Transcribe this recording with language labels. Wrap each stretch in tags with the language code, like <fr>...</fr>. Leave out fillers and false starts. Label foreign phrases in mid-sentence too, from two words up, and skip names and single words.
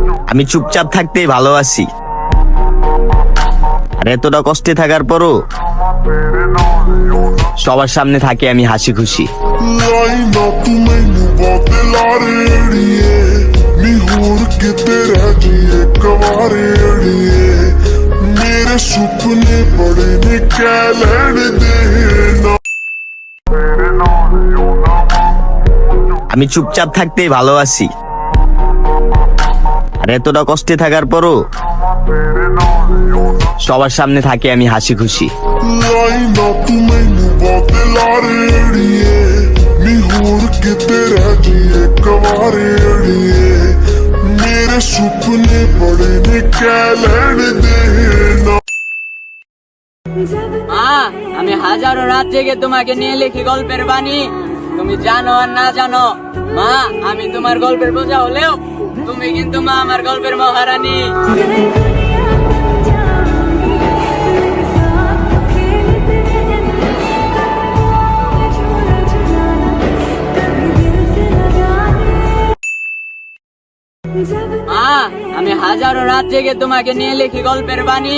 <bn>আমি চুপচাপ থাকতেই ভালোবাসি, আর এতটা কষ্টে থাকার পরও সবার সামনে থাকি আমি হাসি খুশি।</bn> <pa>ਲਾਈਨਾ ਤੂੰ ਮੈਨੂੰ ਬਹੁਤ ਲਾਰੇ ਅੜੀਏ ਨੀ ਹੋਰ ਕਿਤੇ ਰਹਿ ਜੀਏ ਕਵਾਰੇ ਅੜੀਏ ਮੇਰੇ ਸੁਪਨੇ ਬੜੇ ਨੇ ਕਹਿ ਲੈਣ ਦੇ ਨਾ</pa> <bn>আমি চুপচাপ থাকতেই ভালোবাসি, আর এতটা কষ্টে থাকার পরও সবার সামনে থাকি আমি হাসি খুশি।</bn> <pa>ਲਾਈਨਾ ਤੂੰ ਮੈਨੂੰ ਬਹੁਤ ਲਾਰੇ ਅੜੀਏ ਨੀ ਹੋਰ ਕਿਤੇ ਰਹਿ ਜੀਏ ਕਵਾਰੇ ਅੜੀਏ ਮੇਰੇ ਸੁਪਨੇ ਬੜੇ ਨੇ ਕਹਿ ਲੈਣ ਦੇ ਨਾ</pa> <bn>মা, আমি হাজারো রাত জেগে তোমাকে নিয়ে লিখি গল্পের বাণী। তুমি জানো আর না জানো, মা আমি তোমার গল্পের বোঝা হলেও তুমি কিন্তু মা আমার গল্পের মহারানী। মা, আমি হাজারো রাত জেগে তোমাকে নিয়ে লিখি গল্পের বাণী।</bn>